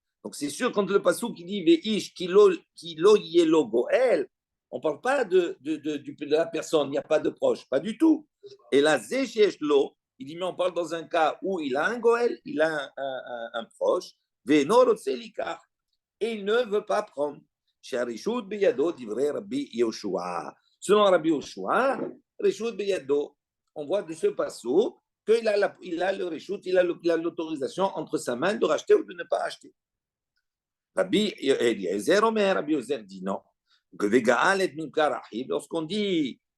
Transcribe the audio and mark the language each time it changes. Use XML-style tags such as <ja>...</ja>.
<fr>Donc, c'est sûr, quand le passou qui dit Veish kilo yelo Goël, on ne parle pas de la personne, il n'y a pas de proche, pas du tout. Et là, Zéchesh lo, il dit, mais on parle dans un cas où il a un Goël, il a un proche, Venor Selikar, et il ne veut pas prendre.</fr> <he>שהרשות בידו דברי רבי יהושע.</he> <fr>Selon Rabbi Yoshua,</fr> <he>רשות בידו,</he> <fr>on voit de ce passage qu'il a le reshut, il a l'autorisation entre sa main de racheter ou de ne pas acheter. Rabbi Eliezer Omer, Rabbi Eliezer dit non. Que vegaal et mimkar achiv, lorsqu'on dit</fr>